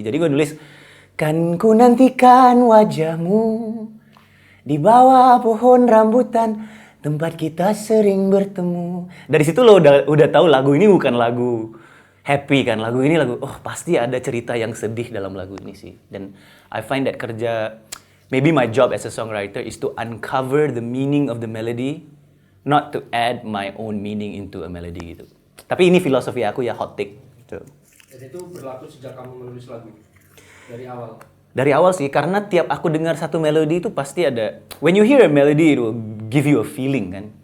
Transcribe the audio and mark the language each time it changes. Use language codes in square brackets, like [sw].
[id] Jadi gue nulis, kan ku nantikan wajahmu di bawah pohon rambutan, tempat kita sering bertemu. Dari situ lo udah tahu lagu ini bukan lagu happy kan. Lagu ini oh pasti ada cerita yang sedih dalam lagu ini sih. [en] Dan I find that maybe my job as a songwriter is to uncover the meaning of the melody, not to add my own meaning into a melody gitu. [id] Tapi ini filosofi aku ya, hot take gitu. Dan itu berlaku sejak kamu menulis lagu? Dari awal? Dari awal sih, karena tiap aku dengar satu melodi itu pasti ada. [en] When you hear a melody, it will give you a feeling kan.